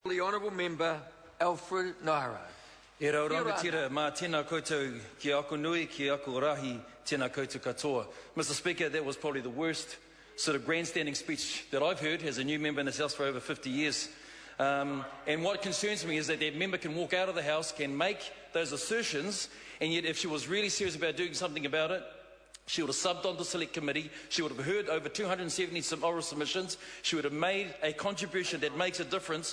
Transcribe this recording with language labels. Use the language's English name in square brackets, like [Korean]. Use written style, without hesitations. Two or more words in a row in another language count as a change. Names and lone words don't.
[English] The Honourable Member, Alfred Naira. [Māori] E rau rangatira, mā tēnā koutou ki ako nui, ki ako rahi, tēnā koutou katoa. [English] Mr. Speaker, that was probably the worst sort of grandstanding speech that I've heard as a new member in this House for over 50 years. And what concerns me is that that member can walk out of the House, can make those assertions, and yet if she was really serious about doing something about it, she would have subbed on the Select Committee, she would have heard over 270 oral submissions, she would have made a contribution that makes a difference.